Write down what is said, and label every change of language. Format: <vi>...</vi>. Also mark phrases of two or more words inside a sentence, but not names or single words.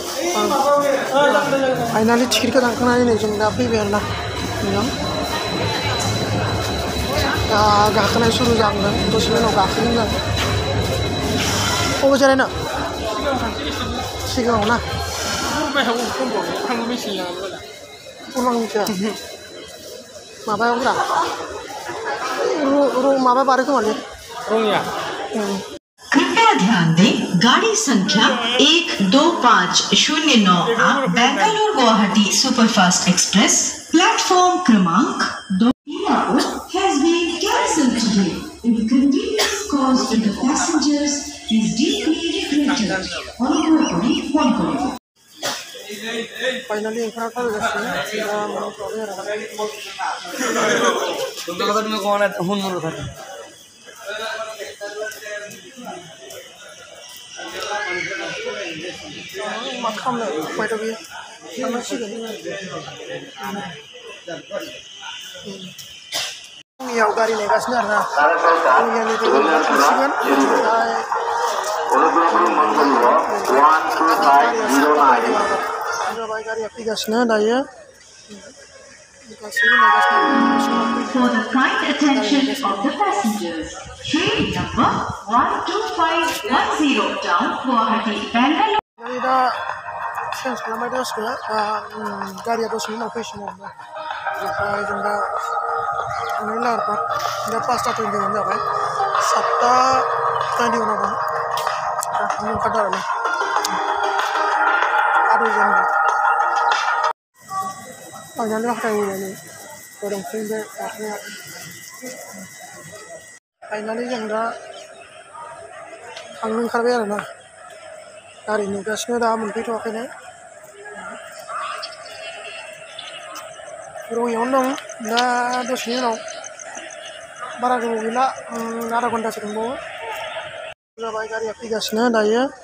<brx>फाइनालि टिकेटखौ दानखांनानै नै जों दा फैबाय आरोना मोजां गाखोनाय सुरु जागोन दसेनि उनाव गाखोगोन जों बबे जिरायनो सिगाङाव ना पुरबां मिथिया माबायाव ब्रा माबा बारो खोमालै रङिया</brx> <hi>कृपया ध्यान दें गाड़ी संख्या 12509 बेंगलुरु गुवाहाटी सुपरफास्ट एक्सप्रेस प्लेटफॉर्म क्रमांक 2</hi> <en>has been cancelled today. Inconvenience caused to the passengers is deeply regretted.</en> <brx>फाइनालि मा खालामनो उपायथ' गैया थांनांसिगोन रङियाव गारि नेगासिनो आरोना रङियानिफ्राय थांसिगोन जाबाय गारिया फैगासिनो दायो</brx> <en>For the kind attention of the passengers, train number 12510 down Guwahati, Bangalore.</en> <brx>दा चेन्ज खालामबाय दसखौ गारिया दसेनि उनाव फैसिगोन आरोना ओमफ्राय जों दा थांनायनि लाहार फाहार दा 5:20 जाबाय 7:20 दं थांनो ओंखारदों आरोना आरोजों फाइनालि हाथायनानै गरमफैबाय गाखोनाया फाइनालि जों दा थांनो ओंखारबाय आरोना गारि नेगासिनो दा मोनफैथ'वाखैनो रङियावनो दं दा दसेनि उनाव बारा गोबाव गैला आधा घन्टासो दंबावो जाबाय गारिया फैगासिनो दायो</brx>